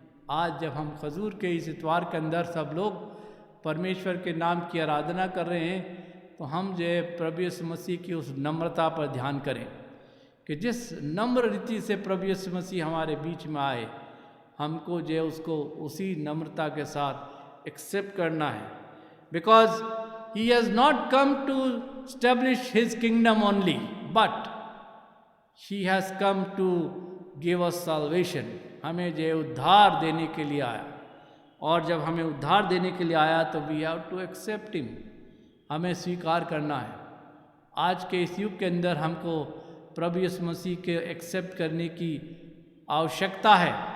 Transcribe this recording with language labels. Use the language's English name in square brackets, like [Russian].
[Hindi] आज जब हम खजूर के इस इतवार के अंदर सब लोग परमेश्वर के नाम की आराधना कर रहे हैं तो हम जो है प्रभु यीशु मसीह की उस नम्रता पर ध्यान करें कि जिस नम्र रीति से प्रभु यीशु मसीह हमारे बीच में आए, हमको जो है उसको उसी नम्रता के साथ एक्सेप्ट करना है। Because [English] He has not come to establish His kingdom only, but He has come to give us salvation. [Hindi] हमें जो उद्धार देने के लिए आया, और जब हमें उद्धार देने के लिए आया तो [English] we have to accept him, [Hindi] हमें स्वीकार करना है। आज के इस युग के अंदर हमको प्रभु यीशु मसीह के एक्सेप्ट करने की आवश्यकता है।